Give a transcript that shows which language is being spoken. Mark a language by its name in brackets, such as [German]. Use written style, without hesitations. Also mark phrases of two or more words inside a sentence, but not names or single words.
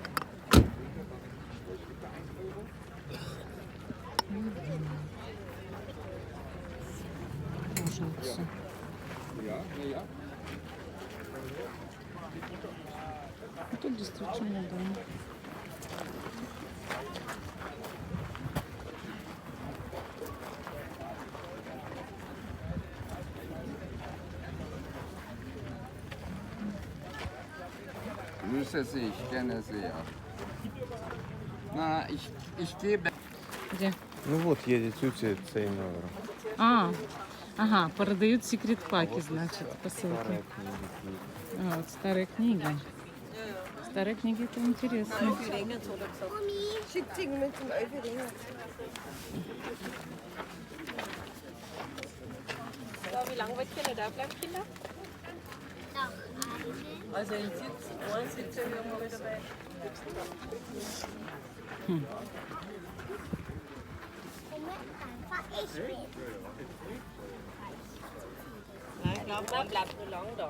[Russian] Ножницы. Тут действительно, да. [German] Grüße Sie, ich kenne Sie ja. Na, ich gebe... [Russian] Где? Ну вот, едет цей номер. Ага, продают секрет-паки, значит, посылки. Вот, старые книги. Старые книги, это интересно. [German] Wie lange wollt ihr da bleiben, Kinder? Also ein Sitz haben wir dabei. Nein, ich glaube, man bleibt nur lang da.